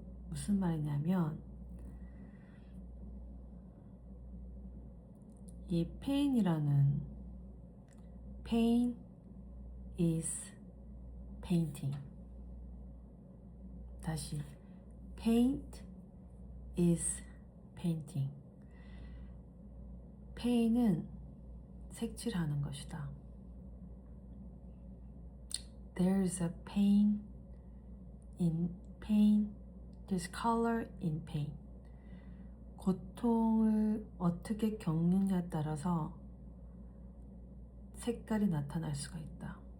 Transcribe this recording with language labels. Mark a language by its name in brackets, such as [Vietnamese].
[Korean] 무슨 말이냐면 이 pain이라는 [English] pain is painting. [Korean] 다시 [English] paint is painting. [Korean] pain은 색칠하는 것이다. [English] There's a pain in pain. There's color in pain. [Korean] 고통을 어떻게 겪느냐에 따라서 색깔이 나타날 수가 있다.